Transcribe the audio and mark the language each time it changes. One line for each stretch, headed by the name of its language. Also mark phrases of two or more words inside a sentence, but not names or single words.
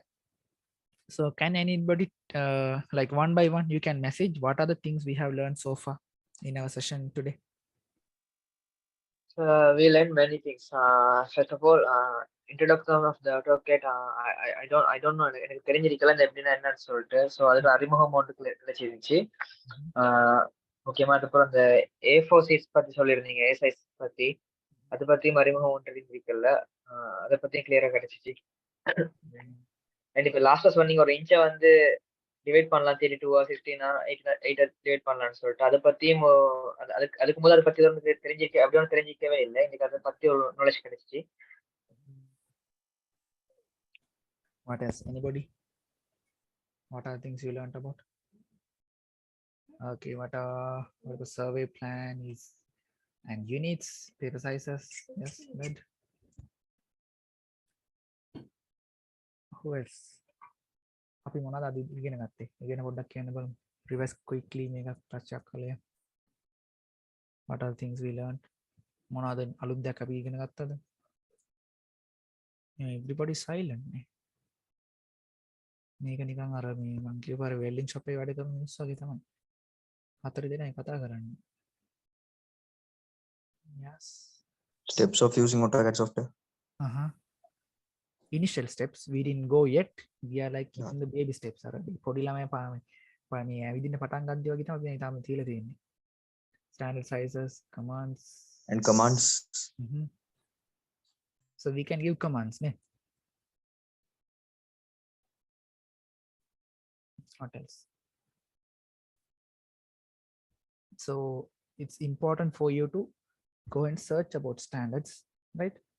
English: So can anybody like one by one, you can message what are the things we have learned so far in our session today? We learned many things. First of all, introduction of the AutoCAD. I don't know.
Tamil: எனக்கு தெரிஞ்சிருக்கல இந்த எப்படின்னா என்னன்னு சொல்லிட்டு. ஸோ அதோட அறிமுகம் ஒன்று கிடைச்சிருந்துச்சு. முக்கியமா அதுக்கப்புறம் இந்த A4 சீட்ஸ் பத்தி சொல்லியிருந்தீங்க,
English: A size
Tamil: பத்தி. அதை பத்தியும் அறிமுகம் ஒன்று தெரிஞ்சிருக்கல. அதை பத்தியும் கிளியரா கிடைச்சிச்சு. அண்ட் இப்போ லாஸ்டா சொன்னீங்க ஒரு இன்ச்சை வந்து டிவைட் பண்ணலாம் 32 16 8 டிவைட் பண்ணலாம்னு சொல்லிட்டு அதை பத்தியும் அதுக்கு முதல் அதை பத்தி தெரிஞ்சிருக்க அப்படி ஒன்றும் தெரிஞ்சிக்கவே இல்லை. இன்னைக்கு அதை பத்தி ஒரு நாலேஜ் கிடைச்சிச்சு.
English: What else? Anybody? What are things you learned about? Okay, what the survey plan is and units, paper sizes? Yes, good. Who else?
Sinhala: අපි මොනවද අද ඉගෙන ගත්තේ? ඉගෙන පොඩ්ඩක් කියන්න බලමු.
English: Revise quickly මේක touch up කළේ. What are the things we learned?
Sinhala: මොනවද අලුත් දෙයක් අපි ඉගෙන ගත්තද?
English: Everybody silent නේ.
Sinhala: මේක නිකන් අර මේ මං කියපු අර
English: welding shop
Sinhala: එකේ වැඩ කරන මිනිස්සු වගේ තමයි. හතර දෙනයි කතා කරන්නේ.
English: Yes. Steps of using AutoCAD software. Initial steps we didn't go yet. We are like in the baby steps.
Sinhala: අර පොඩි ළමයා මේ ඇවිදින්න පටන් ගන්නදී වගේ තමයි මේ තාම තියලා තියෙන්නේ.
English: Standard sizes, commands And commands. So we can give commands ne? What else? So it's important for you to go and search about standards, right?